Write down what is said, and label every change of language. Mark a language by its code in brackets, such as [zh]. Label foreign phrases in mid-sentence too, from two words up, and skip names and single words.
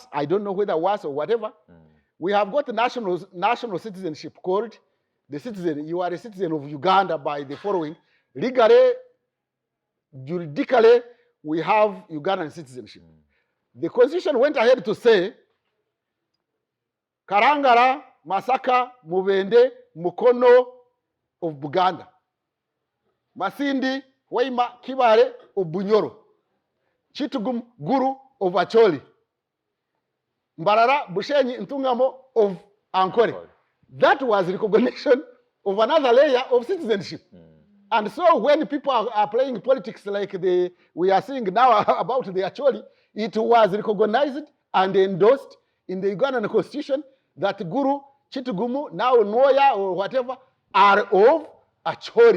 [en] I don't know whether worse or whatever. We have got national citizenship called the citizen. You are a citizen of Uganda by the following. Legally, juridically, we have Ugandan citizenship. The Constitution went ahead to say, Karangara, Masaka, Mubende, Mukono of Buganda. Masindi, Waima, Kibale of Bunyoro. Chitugum, Guru of Acholi. Mbarara, Bushenyi, Ntungamo of Ankore. That was recognition of another layer of citizenship. And so when people are playing politics like we are seeing now about the Acholi, it was recognized and endorsed in the Ugandan Constitution that Guru, Chitugumu, now Nwoya or whatever, are of Acholi.